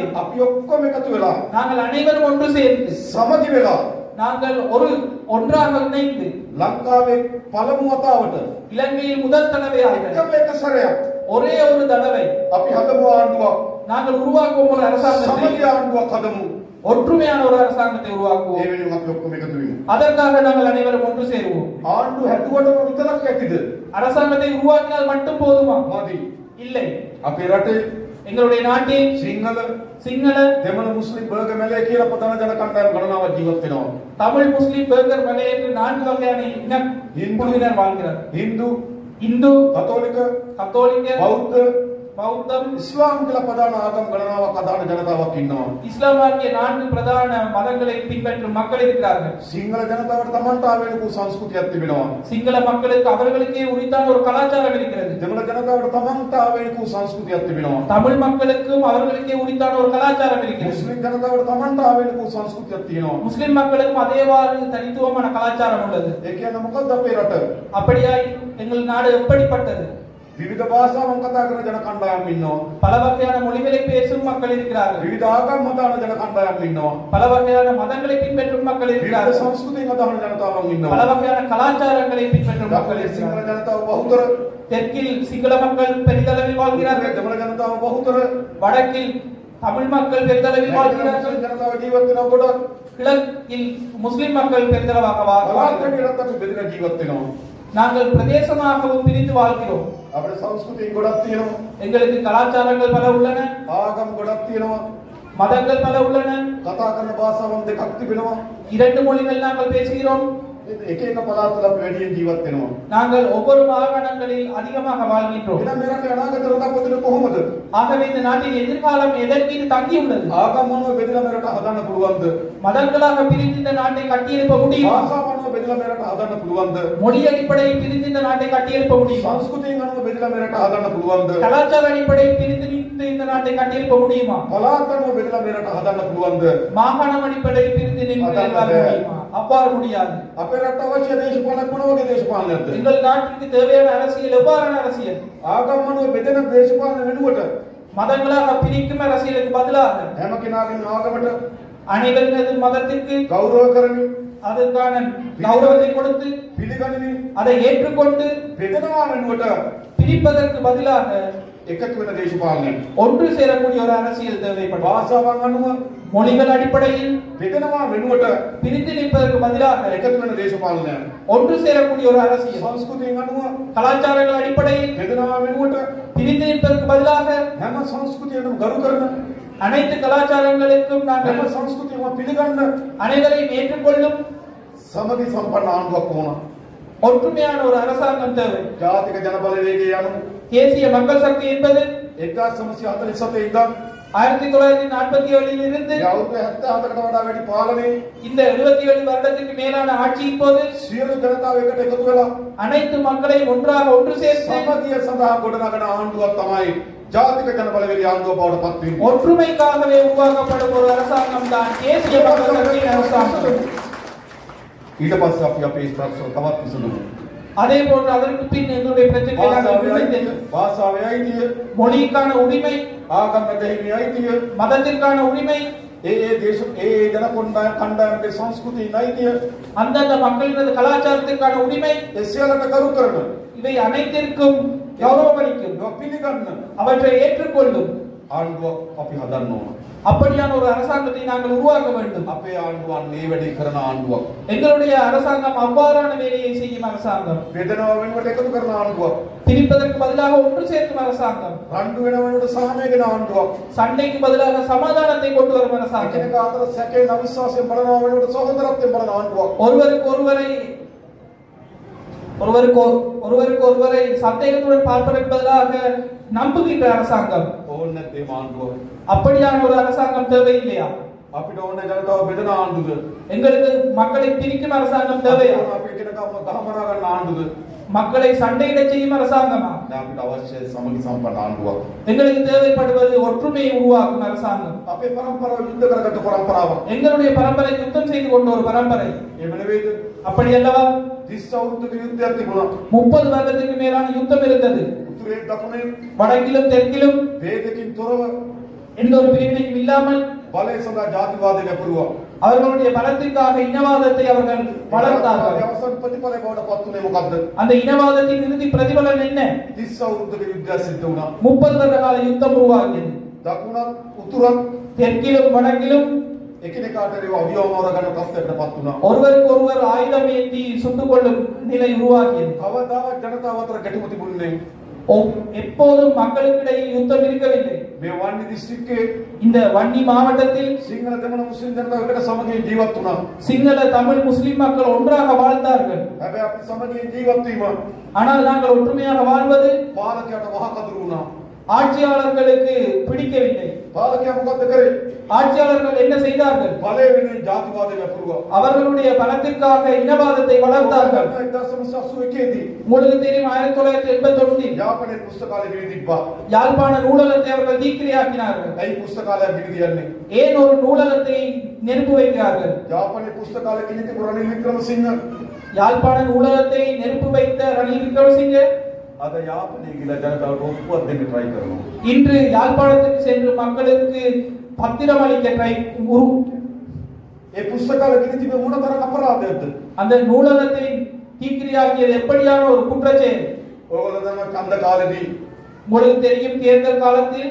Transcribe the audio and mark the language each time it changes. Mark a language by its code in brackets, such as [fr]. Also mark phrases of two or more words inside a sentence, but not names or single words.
[ta] நாங்கள் அனைவரும் ஒன்று சேர்ந்து நாங்கள் ஒன்றாக இணைந்து இலங்கையில் முதல் தடவையாக ஒரே ஒரு தடவை நாங்கள் உருவாக்குவோம் ஒரு அரசாங்கத்தை, ஒற்றுமையான ஒரு அரசாங்கத்தை உருவாக்குவோம். அதற்காக நாங்கள் அனைவரும் ஒன்று சேருவோம். அரசாங்கத்தை உருவாக்கினால் மட்டும் போதுமா? இல்லை. எங்களுடைய நாட்டில் சிங்கள [si] දෙමළ මුස්ලිම් බර්ගර් මැලේ කියලා ප්‍රධාන ජන කණ්ඩායම් ගණනාවක් ජීවත් වෙනවා. [ta] தமிழ் முஸ்லிம் பர்கர் மலை என்று 4 வகையான இனக்குழுவினர் வாழ்கிறார். இந்து, கத்தோலிக்க, பௌத்தம், [si] இஸ்லாம் කියලා ප්‍රධාන ආගම් ගණනාවක් අදාළ ජනතාවක් ඉන්නවා. [ta] இஸ்லாம் ஆகிய 4 பிரதான மதங்களை பின்பற்றும் மக்கள் இருக்கிறார்கள். [si] සිංහල ජනතාවට තමන්ට ආවේනික සංස්කෘතියක් තිබෙනවා. [ta] சிங்கள மக்களுக்கு அவர்களுக்கே உரித்தான ஒரு கலாச்சாரம் இருக்கிறது. [si] දෙමළ ජනතාවට තමන්ට ආවේනික සංස්කෘතියක් තිබෙනවා. [ta] தமிழ் மக்களுக்கும் அவர்களுக்கே உரித்தான ஒரு கலாச்சாரம் இருக்கிறது. [si] මුස්ලිම් ජනතාවට තමන්ට ආවේනික සංස්කෘතියක් තියෙනවා. [ta] முஸ்லிம் மக்களுக்கும் அதேவாறு தனித்துவமான கலாச்சாரம் உள்ளது. [si] ඒ කියන්නේ මොකක්ද අපේ රට? [ta] அப்படியாய் எங்கள் நாடு எப்படிப்பட்டது? [si] විවිධ භාෂාවන් කතා කරන ජන කණ්ඩායම් ඉන්නවා. [ta] பல வகையான மொழிகளை பேசும் மக்கள் இருக்கிறார்கள். [si] විවිධ ආගම් අදාළ ජන කණ්ඩායම් ඉන්නවා. [ta] பல வகையான மதங்களை பின்பற்றும் மக்கள் இருக்கிறார்கள். [si] විවිධ සංස්කෘතියන් අදාළ ජනතාවන් ඉන්නවා. [ta] பல வகையான கலாச்சாரங்களை பின்பற்றும் மக்கள் [si] සිංහල [ta] இருக்கிறார்கள். [si] ජනතාව බහුතර, [ta] தெற்கில் சிங்கள மக்கள் பெரிதளவில் வாழ்கிறார்கள். [si] දෙමළ ජනතාව බහුතර, [ta] வடக்கில் தமிழ் மக்கள் பெரிதளவில் வாழ்கிறார்கள். [si] ජනතාව ජීවත් වෙනවා කොට [ta] கிழக்கில் முஸ்லிம் மக்கள் பெரிதளவாக வாழ்கிறார்கள். [si] රටට අපි බෙදලා ජීවත් වෙනවා. [ta] நாங்கள் பிரதேசமாகவும் பிரிந்து வாழ்கிறோம். [si] අපේ සංස්කෘතිය ගොඩක් තියෙනවා. [ta] எங்களுக்கு கலாச்சாரங்கள் பல உள்ளன, [si] ආගම් ගොඩක් තියෙනවා. [ta] மதங்கள் பல உள்ளன, [si] කතා කරන භාෂාවන් දෙකක් තිබෙනවා. [ta] 2 மொழிகள் நாங்கள் பேசுகிறோம். [si] එක එක පළාත්වල අපි වැඩියෙන් ජීවත් වෙනවා. [ta] நாங்கள் ஒவ்வொரு மாகாணங்களில் அதிகமாக வாழ்கின்றோம். [si] එහෙනම් මේ රටේ අනාගත රටක් කොහොමද? [ta] ஆகவே இந்த நாட்டின் எதிர்காலம் எதன் மீது தங்கியுள்ளது? [si] ආගම්වල බෙදලා මේ රට හදන්න පුළුවන්ද? [ta] மதங்களாக பிரிந்து இந்த நாட்டை கட்டியெழுப்ப முடியுமா? [si] භාෂාවල බෙදලා මේ රට හදන්න පුළුවන්ද? [ta] மொழி அடிப்படையில் பிரிந்து இந்த நாட்டை கட்டியெழுப்ப முடியுமா? [si] සංස්කෘතියෙන් අනුව බෙදලා මේ රට හදන්න පුළුවන්ද? [ta] கலாச்சார அடிப்படையில் பிரிந்து இந்த நாட்டை கட்டியெழுப்ப முடியுமா? [si] පළාත් අනුව බෙදලා මේ රට හදන්න පුළුවන්ද? [ta] மாகாணம் அடிப்படையில் பிரிந்து நின்று முடியுமா? அவ்வாறு முடியாது. [si] අපේ රට අවශ්‍ය දේශපාලන මොන වගේ දේශපාලනයක්ද? [ta] எங்கள் நாட்டுக்கு தேவையான அரசியல் எவ்வாறான அரசியல்? [si] ආගම්මනුව බෙදෙන දේශපාලන වෙනුවට [ta] மதங்களாக பிரிக்கும் அரசியலுக்கு பதிலாக [si] හැම කෙනාගේම ආගමට [ta] அனைவரது மதத்திற்கு [si] ගෞරව කරමින් [ta] அதற்கான கௌரவத்தை கொடுத்து [si] පිළිගනිමින් [ta] அதை ஏற்றுக்கொண்டு [si] බෙදනවා වෙනුවට [ta] பிரிப்பதற்கு பதிலாக [si] එකතු වෙන දේශපාලනය. [ta] ஒன்று சேரக்கூடிய ஒரு அரசியல் தேவைப்படும். [si] භාෂාවන් අනුව [ta] மொழிகள் அடிப்படையில் [si] බෙදනවා වෙනුවට [ta] பிரித்து நிற்பதற்கு பதிலாக [si] එකතු වෙන දේශපාලනය. [ta] ஒன்று சேரக்கூடிய ஒரு அரசியல். [si] සංස්කෘතියෙන් අනුව [ta] கலாச்சாரங்கள் அடிப்படையில் [si] බෙදනවා වෙනුවට [ta] பிரித்து நிற்பதற்கு பதிலாக [si] හැම සංස්කෘතියකටම ගරු කරන [ta] அனைத்து கலாச்சாரங்களுக்கும் [si] හැම [ta] நாங்கள் [si] සංස්කෘතියම පිළිගන්න [ta] அனைவரையும் ஏற்றுக்கொள்ளும் [si] සමගි සම්පන්න ආණ්ඩුවක් ඕන. [ta] ஒற்றுமையான ஒரு அரசாங்கம் தேவை. [si] ජාතික ජනබලවේගයේ අනුව [ta] தேசிய மக்கள் சக்தி என்பது [si] 1947 ඉඳන් [ta] 1947 இருந்து [si] අවුරුදු 77කට වඩා වැඩි පාලනයේ [ta] இந்த 77 வருடத்துக்கு மேலான ஆட்சியின் போது [si] සියලු ජනතාව එකට එකතු වෙලා [ta] அனைத்து மக்களையும் ஒன்று சேர்த்து [si] සමගිය සඳහා ගොඩනගන ආණ්ඩුවක් තමයි ජාතික ජනබලවේගයේ ආණ්ඩුව බවට පත් වෙන්නේ. [ta] ஒற்றுமைக்காகவே உருவாக்கப்படும் ஒரு அரசாங்கம் தான் தேசிய மக்கள் சக்தியின் அரசாங்கம். [si] ඊට පස්සේ අපි අපේ ප්‍රශ්න තවත් විසඳමු. [ta] அதே போன்று அதற்கு பின் எங்களுடைய பிரச்சனைகளை நாங்கள் விவாதித்தோம். [si] භාෂාවේ අයිතිය, [ta] மொழிக்கான உரிமை, [si] ආගමකට හිමි අයිතිය, [ta] மதத்திற்கான உரிமை, [si] ජන කණ්ඩායමගේ සංස්කෘතිය අයිතිය, [ta] அந்தந்த மக்களின் கலாச்சாரத்திற்கான உரிமை, [si] ඒ සියල්ලට කරු කරන [ta] இவை அனைத்திற்கும் கௌரவம் அளிக்கும், [si] පිළිගන්න [ta] அவற்றை ஏற்றுக்கொள்ளும் [si] ආණ්ඩුවක් අපි හදන්න ඕන. [ta] அப்படியான ஒரு அரசாங்கத்தை நாங்கள் உருவாக்க வேண்டும். [si] අපේ ආණ්ඩුවන් මේ වැඩේ කරන ආණ්ඩුවක්. [ta] எங்களுடைய அரசாங்கம் அவ்வாறான வேலையை செய்யும் அரசாங்கம். [si] බෙදනවා වෙනුවට එකතු කරන ආණ්ඩුවක්. [ta] பிரிப்பதற்கு பதிலாக ஒன்று சேர்க்கும் அரசாங்கம். [si] රණ්ඩු වෙන වෙනුවට සාමය ගෙන ආණ්ඩුවක්. [ta] சண்டைக்கு பதிலாக சமாதானத்தை கொண்டு வரும் அரசாங்கம். [si] එකිනෙක අතර සැකයෙන් අවිශ්වාසයෙන් බලනවා වෙනුවට සහෝදරත්වයෙන් බලන ආණ්ඩුවක්. [ta] ஒருவரை சந்தேகத்துடன் பார்ப்பதற்கு பதிலாக நம்புகின்ற அரசாங்கம். [si] ඕන නැත්නම් ආණ්ඩුවක්. [ta] அப்படியான ஒரு அரசாங்கம் தேவையில்லையா? [si] අපිට ඕන ජනතාව බෙදන ආණ්ඩුවද? [ta] எங்களுக்கு மக்களை பிரிக்கும் அரசாங்கம் தேவையா? [si] අපි එකිනෙකාම ගහමරා ගන්න ආණ්ඩුවද? [ta] மக்களை சண்டையிட செய்யும் அரசாங்கமா? [si] දැන් අපිට අවශ්‍ය සමගි සම්පන්න ආණ්ඩුවක්. [ta] எங்களுக்கு தேவைப்படுவது ஒற்றுமையை உருவாக்கும் அரசாங்கம். [si] අපේ පරම්පරාව යුද්ධ කරගත්ත පරම්පරාවක්. [ta] எங்களுடைய பரம்பரை யுத்தம் செய்து கொண்ட ஒரு பரம்பரை. [si] එහෙම නෙවෙයිද? [ta] அப்படி அல்லவா? [si] 30 අවුරුද්දක යුද්ධයක් තිබුණා. [ta] 30 வருடத்துக்கு மேலான யுத்தம் இருந்தது. [si] උතුරේ දකුණේ [ta] வடக்கிலும் தெற்கிலும் [si] ભેදකින් තොරව [ta] எந்த ஒரு பிரிவினையும் இல்லாமல் [si] බලය සඳහා ජාතිවාදය ගැපුරුවා. [ta] அவர்களுடைய பலத்திற்காக இனவாதத்தை அவர்கள் வளர்த்தார்கள். [si] අවසන් ප්‍රතිඵලය බවට පත් වුණේ මොකද්ද? [ta] அந்த இனவாதத்தின் இறுதி பிரதிபலன் என்ன? [si] 30 අවුරුද්දක යුද්ධයක් සිද්ධ වුණා. [ta] 30 வருட கால யுத்தம் உருவாகியது. [si] දකුණත් උතුරත් [ta] தெற்கிலும் வடக்கிலும் [si] එකිනෙකාට අවියවමවර ගන්න තත්ත්වයකට පත් වුණා. [ta] ஒருவருக்கு ஒருவர் ஆயுதம் ஏந்தி சுட்டுக் கொள்ளும் நிலை உருவாகியது. [si] කවදාවත් ජනතාව අතර ගැටුම තිබුණේ නැහැ. [ta] எப்போதும் மக்களுக்கிடையில் யுத்தம் இருக்கவில்லை. [si] මේ වන්නි දිස්ත්‍රික්කයේ [ta] இந்த வன்னி மாவட்டத்தில் [si] සිංහල දෙමළ මුස්ලිම් ජනතාව එකට සමගියෙන් ජීවත් වුණා. [ta] சிங்கள தமிழ் முஸ்லிம் மக்கள் ஒன்றாக வாழ்ந்தார்கள். [si] හැබැයි අපි සමගියෙන් ජීවත් වීම [ta] ஆனால் நாங்கள் ஒற்றுமையாக வாழ்வது [si] පාලකයාට වහ කඳුරු වුණා. [ta] ஆட்சியாளர்களுக்கு பிடிக்கவில்லை. [si] පාලකයා මොකද්ද කරේ? [ta] ஆட்சியாளர்கள் என்ன செய்தார்கள்? [si] බලය වෙනුවෙන් ජාතිවාදය ගැපුරුවා. [ta] அவர்களுடைய பலத்திற்காக இனவாதத்தை வளர்த்தார்கள். [si] 1981 දී [ta] உங்களுக்கு தெரியும் 1981 [si] යාපනයේ පුස්තකාලය ගිනි තිබ්බා. [ta] யாழ்ப்பாண நூலகத்தை அவர்கள் தீக்கிரையாக்கினார்கள். [si] ඇයි පුස්තකාලය ගිනි තියන්නේ? [ta] ஏன் ஒரு நூலகத்தை நெருப்பு வைக்கிறார்கள்? [si] යාපනයේ පුස්තකාලය ගිනි තිබු රනිල් වික්‍රමසිංහ [ta] யாழ்ப்பாண நூலகத்தை நெருப்பு வைத்த ரணில் விக்ரமசிங்க [si] අද යාපනයේ ගිල ජනතාවට ඔප්පුවක් දෙන්න try කරනවා. [ta] இன்று யாழ்ப்பாணத்துக்கு சென்று மக்களுக்கு பத்திரம் அளிக்க ட்ரை [si] ඒ පුස්තකාලය ගිනි තිබෙ මොන තරම් අපරාධයක්ද? [ta] அந்த நூலகத்தை தீக்கிரையாக்கியது எப்படியான ஒரு குற்றச்செயல்? [si] ඔයගොල්ලෝ දන්නවා ඡන්ද කාලෙදී [ta] உங்களுக்கு தெரியும் தேர்தல் காலத்தில்